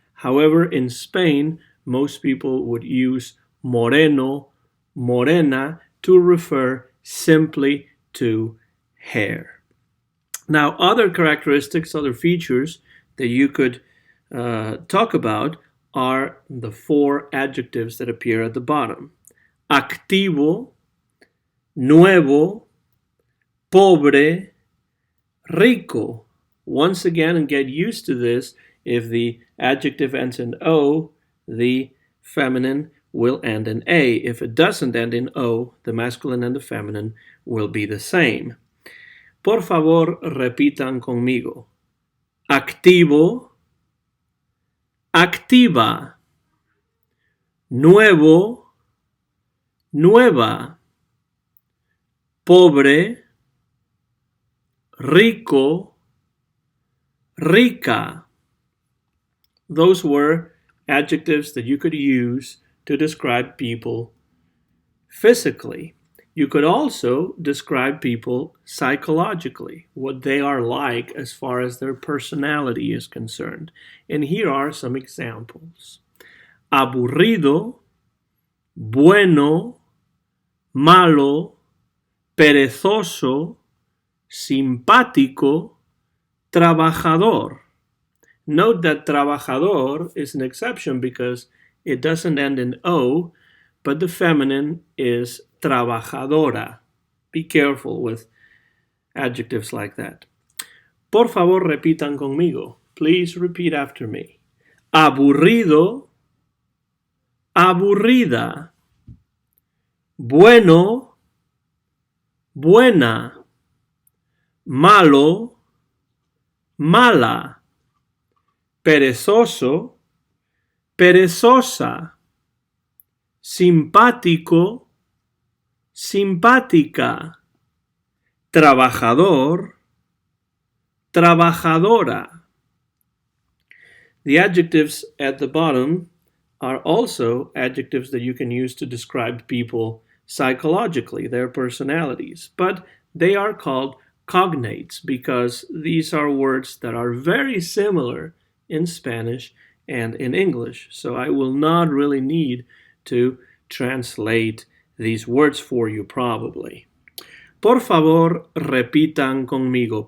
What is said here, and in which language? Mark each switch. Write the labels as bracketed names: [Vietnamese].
[English] However, in Spain, most people would use moreno, morena to refer simply to hair. Now, other characteristics, other features that you could talk about are the four adjectives that appear at the bottom. [Spanish] Activo, nuevo, pobre, rico. [English] Once again, and get used to this, if the adjective ends in O, the feminine will end in A. If it doesn't end in O, the masculine and the feminine will be the same. [Spanish] Por favor, repitan conmigo. Activo, activa. Nuevo, nueva. Pobre, rico, rica. [English] Those were adjectives that you could use to describe people physically. You could also describe people psychologically, what they are like as far as their personality is concerned. And here are some examples. [Spanish] Aburrido, bueno, malo, perezoso, simpático, trabajador. [English] Note that trabajador is an exception because it doesn't end in O, but the feminine is trabajadora. Be careful with adjectives like that. [Spanish] Por favor, repitan conmigo. [English] Please repeat after me. [Spanish] Aburrido, aburrida. Bueno, buena. Malo, mala. Perezoso, perezosa. Simpático, simpática. Trabajador, trabajadora. [English] The adjectives at the bottom are also adjectives that you can use to describe people psychologically, their personalities, but they are called cognates because these are words that are very similar in Spanish and in English. So I will not really need to translate these words for you probably. [Spanish] Por favor, repitan conmigo.